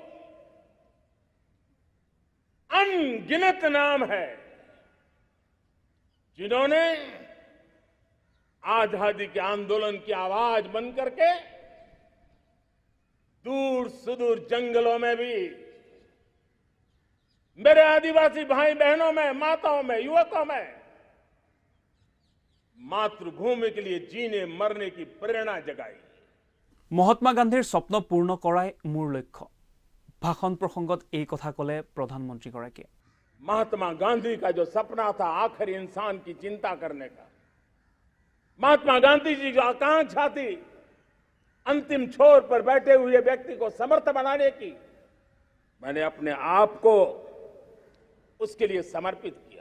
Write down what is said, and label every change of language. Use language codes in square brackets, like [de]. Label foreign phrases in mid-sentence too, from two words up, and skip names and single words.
[hi] अनगिनत नाम है जिन्होंने आजादी के आंदोलन की आवाज बन करके दूर सुदूर जंगलों में भी मेरे आदिवासी भाई बहनों में, माताओं में, युवकों में मातृभूमि के लिए जीने मरने की प्रेरणा जगाई। [as] মহাত্মা গান্ধীৰ স্বপ্ন পূৰ্ণ কৰাই মোৰ লক্ষ্য। ভাষণ প্ৰসংগত এই কথা ক'লে প্ৰধানমন্ত্ৰীগৰাকীয়ে। [hi] महात्मा गांधी का जो सपना था आखिरी इंसान की चिंता करने का, महात्मा गांधी जी जो आकांक्षा थी अंतिम छोर पर बैठे हुए व्यक्ति को समर्थ बनाने की, मैंने अपने आप को उसके लिए समर्पित किया।